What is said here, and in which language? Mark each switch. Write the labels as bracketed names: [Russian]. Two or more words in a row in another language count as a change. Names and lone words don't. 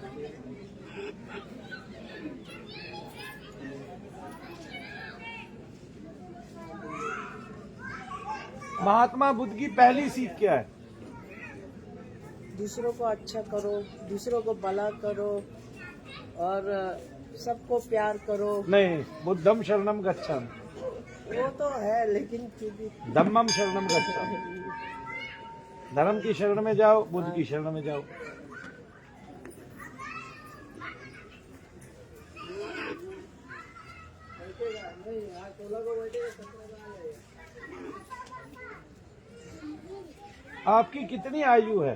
[Hindi] महात्मा बुद्ध की पहली सीख क्या है? दूसरों को अच्छा करो, दूसरों को भला करो और सबको प्यार करो। नहीं, [Pali] बुद्धम शरणम गच्छामि, [Hindi] वो तो है लेकिन फिर भी [Pali] धम्मम शरणम गच्छामि। [Hindi] धर्म की शरण में जाओ, बुद्ध की शरण में जाओ। आपकी कितनी आयु है?